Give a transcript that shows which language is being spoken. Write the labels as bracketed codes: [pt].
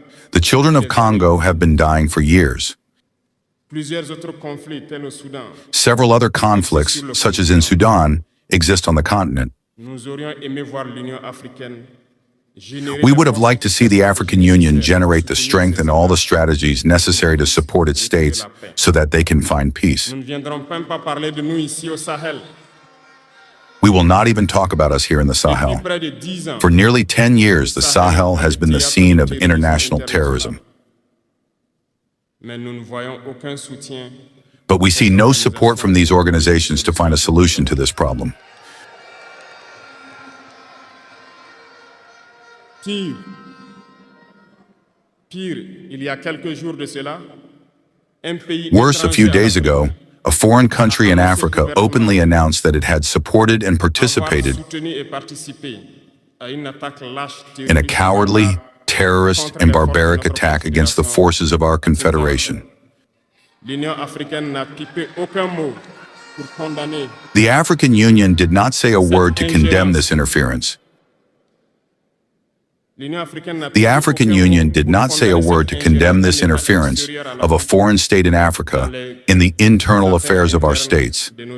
[en] The children of Congo have been dying for years. [fr] Plusieurs autres conflits, tels au Soudan. [en] Several other conflicts, such as in Sudan, exist on the continent. [fr] Nous aurions aimé voir l'Union africaine générer [en] We would have liked to see the African Union generate the strength and all the strategies necessary to support its states so that they can find peace. [fr] Nous ne viendrons même pas parler de nous ici au Sahel. [en] We will not even talk about us here in the Sahel. [fr] Depuis près de 10 ans, [en] For nearly 10 years, the Sahel has been the scene of international terrorism. [fr] mais nous ne voyons aucun soutien. [en] But we see no support from these organizations to find a solution to this problem. [fr] Pire, il y a quelques jours de cela, un pays [en] Worse, a few [fr] étranger [en] days ago, a foreign country in Africa openly announced that it had supported and participated [fr] soutenu et participé à une attaque lâche [en] in a cowardly, terrorist, and barbaric attack against the forces of our confederation. [fr] L'Union africaine n'a pipé aucun mot pour condamner. [en] The African Union did not say a word to condemn this interference. The African Union did not say a word to condemn this interference of a foreign state in Africa in the internal affairs of our states.